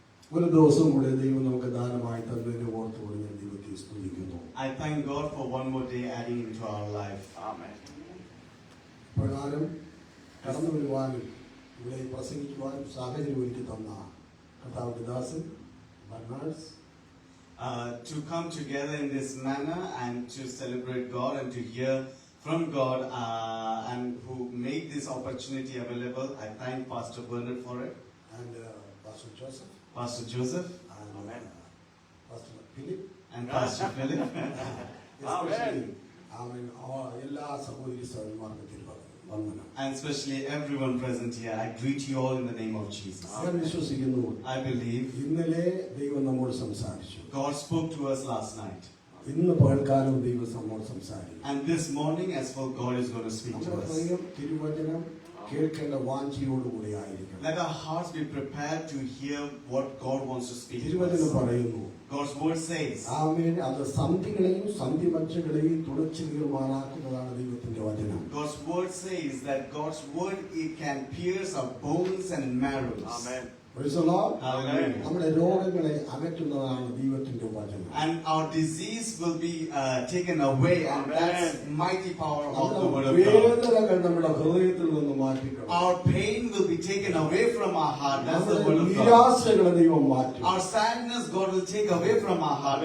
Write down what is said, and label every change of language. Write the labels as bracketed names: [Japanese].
[Malayalam] ഒരു ദിവസം കൂടെ ദൈവം നമുക്ക് ദാനമായി തന്നതിനെ ഓർത്തുകൊണ്ട് ഞാൻ ദൈവത്തെ സ്തുതിക്കുന്നു. [English] I thank God for one more day adding into our life. Amen. [Malayalam] പ്രകാരം കടന്നു വരുവാനും ഇവിടെ പ്രസംഗിക്കുവാനും സാഹചര്യം ഒരുക്കി തന്ന കർത്താവിന്റെ ദാസൻ ബർണാഡ്സ്, [English] To come together in this manner and to celebrate God and to hear from God and who made this opportunity available. I thank Pastor Bernard for it. and Pastor Joseph, Pastor Joseph and Pastor Philip, and Pastor Philip. [Malayalam] especially എല്ലാ സഹോദരി സഹോദരന്മാർക്കും വന്ദനം. [English] And especially everyone present here. I greet you all in the name of Jesus. [Malayalam] ഞാൻ വിശ്വസിക്കുന്നു, [English] I believe [Malayalam] ഇന്നലെ ദൈവം നമ്മോട് സംസാരിച്ചു. [English] God spoke to us last night. [Malayalam] ഇന്ന് പകൽക്കാലം ദൈവം നമ്മോട് സംസാരിക്കും. [English] And this morning as well God is going to speak to us. [Malayalam] തിരുവചനം കേൾക്കേണ്ട വാഞ്ചയോടുകൂടി ആയിരിക്കണം. [English] Let our hearts be prepared to hear what God wants to speak to [Malayalam] തിരുവചനം [English] us. [Malayalam] പറയുന്നു, [English] God's word says, [Malayalam] ആമേൻ, അത് സന്ധികളെയും സന്ധിമജ്ജകളെയും തുളച്ചു കീറുമാറാക്കുന്നതാണ് ദൈവത്തിന്റെ വചനം. [English] God's word says that God's word, it can pierce our bones and marrows. Amen. Praise the Lord. Hallelujah. [Malayalam] നമ്മുടെ രോഗങ്ങളെ അകറ്റുന്നതാണ് ദൈവത്തിന്റെ വചനം. [English] And our disease will be taken away, and that's mighty power of the word of God. [Malayalam] വേദനകൾ നമ്മുടെ ഹൃദയത്തിൽ നിന്ന് മാറ്റിക്കളയും. [English] Our pain will be taken away from our heart. That's the word of God. [Malayalam] നിരാശകളെ ദൈവം മാറ്റും. [English] Our sadness God will take away from our heart.